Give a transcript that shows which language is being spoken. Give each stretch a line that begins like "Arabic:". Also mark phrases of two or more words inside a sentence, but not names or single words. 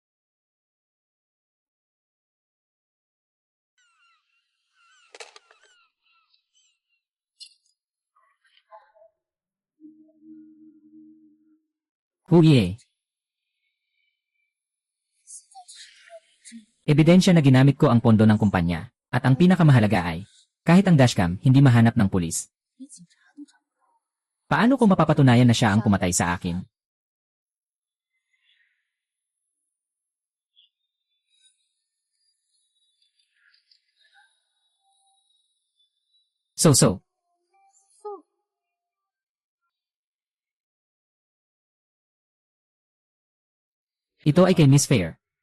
Filipino: Huye. Ebidensya na ginamit ko ang pondo ng kumpanya, at ang pinakamahalaga ay, kahit ang dashcam, hindi mahanap ng pulis.
Chinese: 连警察都找不到。
Filipino: Paano ko mapapatunayan na siya ang pumatay sa akin? So. Ito ay kay Miss Fair.